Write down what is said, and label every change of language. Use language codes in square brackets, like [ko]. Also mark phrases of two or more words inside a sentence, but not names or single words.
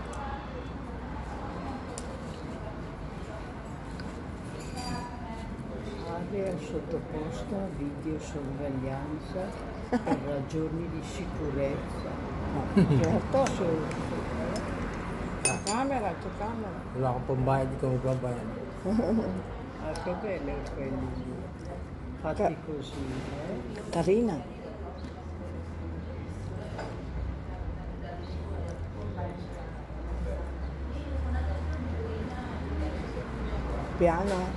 [it] Area sottoposta a videosorveglianza per ragioni di sicurezza. Certo. Solo. C'è camera. [tl] Wala akong pambayad, ikaw magbabayad. [it] Ah, che bello quelli lì. Fatti così, eh? Carina. Piano.